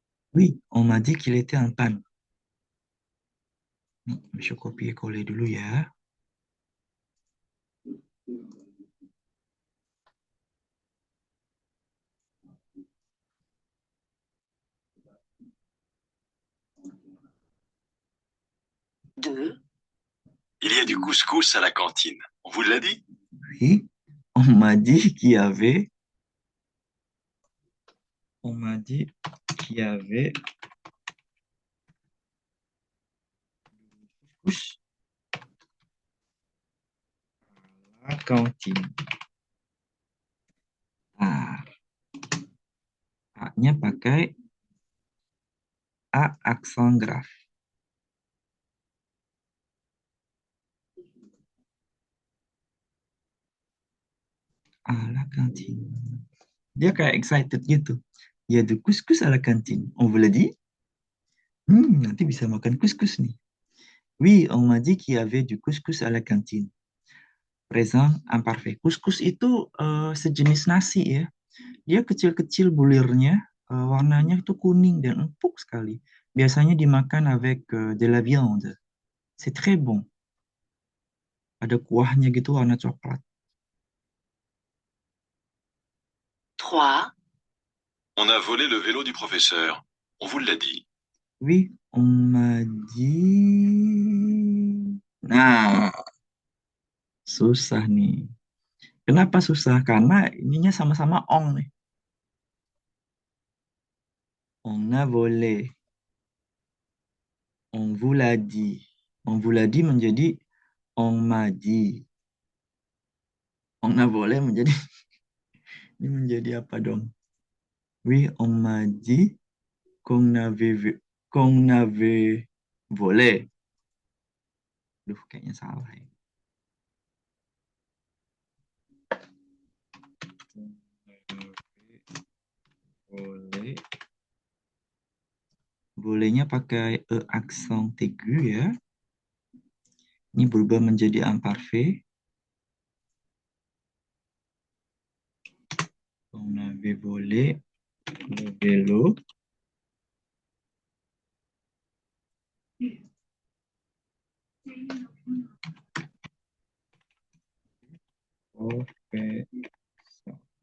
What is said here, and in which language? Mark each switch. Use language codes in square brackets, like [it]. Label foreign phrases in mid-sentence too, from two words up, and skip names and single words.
[fr] Oui, on m'a dit qu'il était en panne. [id] Nih, bisa copier-coller dulu ya. [fr] Deux. Il y a du couscous à la cantine. On vous l'a dit? Oui, on m'a dit qu'il y avait, on m'a dit qu'il y avait couscous à la cantine. Ah, [id] A-nya pakai A aksen graf. [fr] À la cantine. [id] Dia kayak excited gitu. [fr] Il y a du couscous à la cantine. On vous l'a dit? [id] Nanti bisa makan couscous nih. [fr] Oui, on m'a dit qu'il y avait du couscous à la cantine. Présent imparfait. [id] Couscous itu sejenis nasi ya. Dia kecil-kecil bulirnya, warnanya itu kuning dan empuk sekali. Biasanya dimakan [fr] avec de la viande. C'est très bon. [id] Ada kuahnya gitu warna coklat. [fr] Trois. On a volé le vélo du professeur. On vous l'a dit? Oui, on m'a dit. [id] Nah, susah nih. Kenapa susah? Karena ininya sama-sama ong nih. [fr] On a volé. On vous l'a dit. On vous l'a dit menjadi on m'a dit. On a volé [id] menjadi ini menjadi apa dong? [fr] Oui, on m'a dit qu'on avait volé. [id] Duh, kayaknya salah ya. Volé. Bolehnya pakai E aksen aigu ya. Ini berubah menjadi imparfait. [fr] On avait volé le vélo. Professeur.